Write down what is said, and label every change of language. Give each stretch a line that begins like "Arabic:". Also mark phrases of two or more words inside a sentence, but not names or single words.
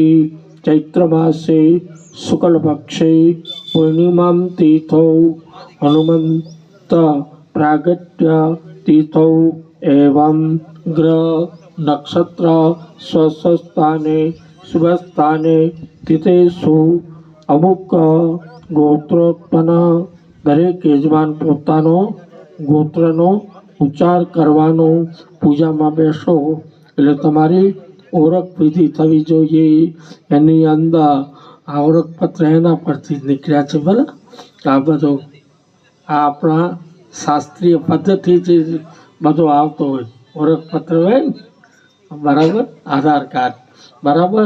Sanskrit: चैत्र मासे शुक्ल पक्षे पूर्णिमा तीथौ हनुमंत प्रागट्य तीथौ एवं ग्रह नक्षत्र स्वस्थस्थाने शुभस्थाने तिथेषु अमुक गोत्रोत्पन्न
Gujarati: દરેક યજમાન પોતાનો ગોત્રનો ઉચ્ચાર કરવાનો। પૂજામાં બેસો એટલે તમારી ઓળખ વિધિ થવી જોઈએ। એની અંદર આ ઓળખપત્ર એના પરથી જ નીકળ્યા છે, બરાબર। આ બધું આ આપણા શાસ્ત્રીય પદ્ધતિથી બધો આવતો હોય। ઓળખપત્ર હોય ને, બરાબર, આધાર કાર્ડ, બરાબર।